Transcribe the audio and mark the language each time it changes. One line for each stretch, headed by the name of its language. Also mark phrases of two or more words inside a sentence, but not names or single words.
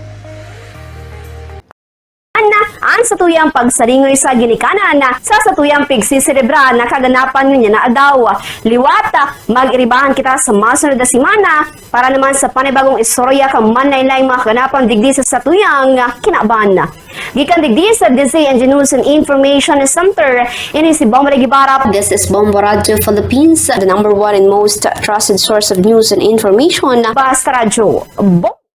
Bikol: An sa tuyang pagsaringoy sa ginikanan na sa tuyang pigsiselebra na kaganapan niya na adaw. Liwata, mag-iribahan kita sa masunod na simana para naman sa panibagong istorya kang manlaylay mga kaganapan digdi sa tuyang kinaban. Gikan digdi sa DZNG News and Information Center, ini si Bomba Gibarap.
English: This is Bomba Radio Philippines, the #1 and most trusted source of news and information.
Bikol: Basta Radio.